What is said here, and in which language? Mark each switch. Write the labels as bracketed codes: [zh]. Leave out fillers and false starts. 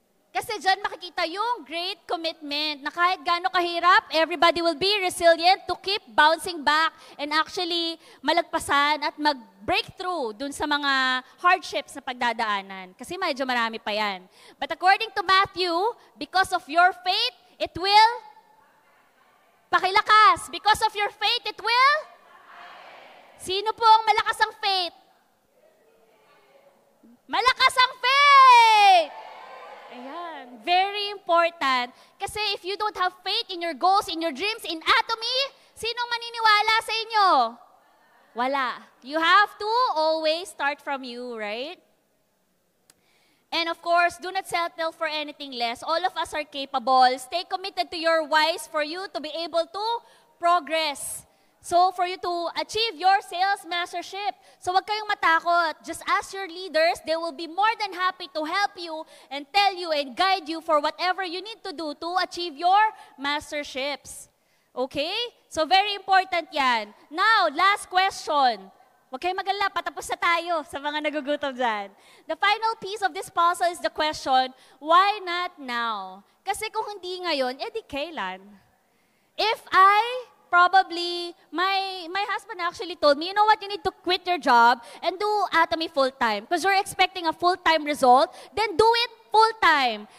[tl] Kasi dyan makikita yung great commitment na kahit gaano kahirap, [en] everybody will be resilient to keep bouncing back and actually [tl] malagpasan at mag-breakthrough dun sa mga hardships na pagdadaanan. Kasi medyo marami pa yan. [en] But according to Matthew, because of your faith, it will pakilakas. Because of your faith, it will? [tl] Sino po ang malakas ang faith? Malakas ang faith! Ayan, very important. [en] Kasi if you don't have faith in your goals, in your dreams, in Atomy, [tl] sinong maniniwala sa inyo? Wala. [en] You have to always start from you, right? And of course, do not settle for anything less. All of us are capable. Stay committed to your whys for you to be able to progress. So, for you to achieve your sales mastership. So, [tl] wag kayong matakot. [en] Just ask your leaders. They will be more than happy to help you and tell you and guide you for whatever you need to do to achieve your masterships. Okay? So, very important yan. Now, last question. [tl] Wag kayong mag-alala, patapos na tayo sa mga nagugutom dyan. [en] The final piece of this puzzle is the question, why not now? [tl] Kasi kung hindi ngayon, edi kailan? [en] If probably, my husband actually told me, you know what, you need to quit your job and do Atomy full-time. Because you're expecting a full-time result, then do it full-time.